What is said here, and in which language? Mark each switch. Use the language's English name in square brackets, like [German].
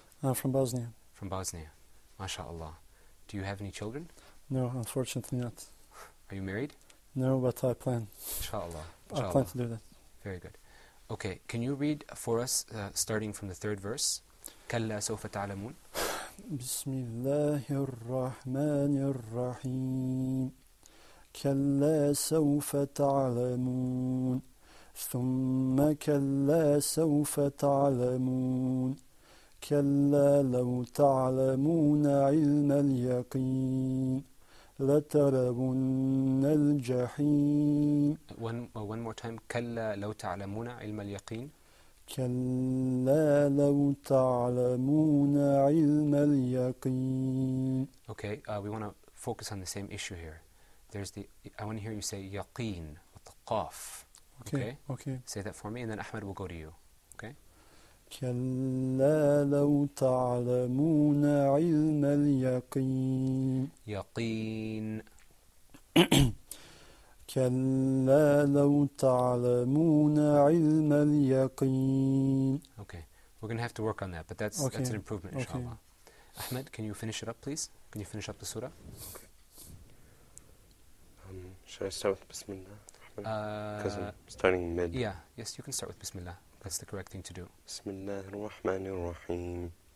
[English] I'm from Bosnia. From Bosnia. MashaAllah. Do you have any children? No, unfortunately not. Are you married? No, but I plan. Inshallah. I plan to do that. Very good. Okay, can you read for us, starting from the third verse? [Arabic] كلا سوف تعلمون. بسم الله الرحمن الرحيم كلا سوف تعلمون ثم كلا سوف تعلمون كلا لو تعلمون علم اليقين لترون الجحيم. [English] One more time. [Arabic] كلا لو تعلمون علم اليقين. كلا لو تعلمون علم اليقين. [English] Okay, we want to focus on the same issue here. I want to hear you say yaqeen with the qaf. Okay. Say that for me, and then Ahmed will go to you. Okay? [Arabic] كلا لو تعلمون علم اليقين. [English] Yaqeen. [Arabic] كلا لو تعلمون علم اليقين. [English] Okay, we're going to have to work on that, but that's an improvement, inshallah. Ahmed, can you finish it up, please? Can you finish up the surah? Should I start with Bismillah? Because I'm starting mid. Yeah, yes, you can start with Bismillah. That's the correct thing to do. [Arabic] Bismillah ar-Rahman ar-Rahim.